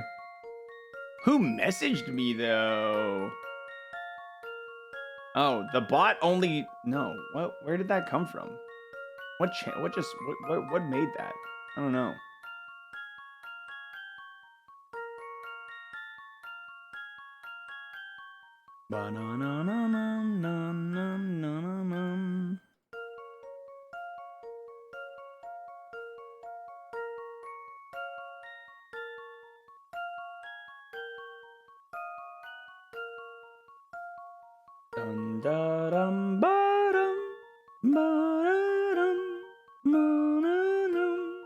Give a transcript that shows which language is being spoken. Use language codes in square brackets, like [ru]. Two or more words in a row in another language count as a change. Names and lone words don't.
[en] Who messaged me, though? Oh, the bot only... No. What? Where did that come from? What made that? I don't know. Ba-na-na-na-na-na-na-na-na. Dun da dum ba dum ba da dum ba da dum.